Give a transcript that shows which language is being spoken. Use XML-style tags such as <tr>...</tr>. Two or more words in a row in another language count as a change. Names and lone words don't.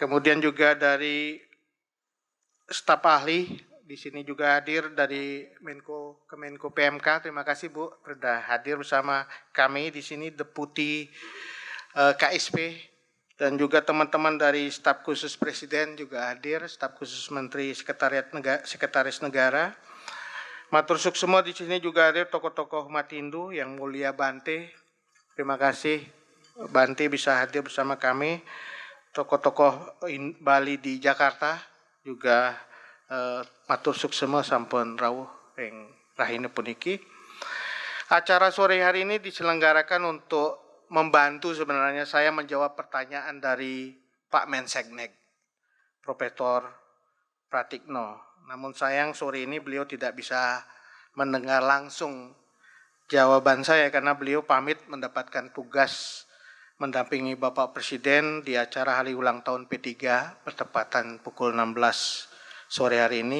<id>Kemudian juga dari staf ahli, di sini juga hadir dari Kemenko PMK. Terima kasih Bu, sudah hadir bersama kami di sini, Deputi KSP, dan juga teman-teman dari staf khusus Presiden juga hadir, staf khusus Menteri Sekretaris Negara.</id> <ban>Matur suksema</ban> <id>semua di sini juga hadir tokoh-tokoh umat Hindu, yang mulia Bante. Terima kasih Bante bisa hadir bersama kami. Tokoh-tokoh Bali di Jakarta juga</id> <ban>matur suksema sampun rawuh ing rahina puniki.</ban> <id>Acara sore hari ini diselenggarakan untuk membantu sebenarnya saya menjawab pertanyaan dari Pak Menseknek, Profesor Pratikno. Namun sayang sore ini beliau tidak bisa mendengar langsung jawaban saya karena beliau pamit mendapatkan tugas mendampingi Bapak Presiden di acara hari ulang tahun P3 bertepatan pukul 16 sore hari ini.</id>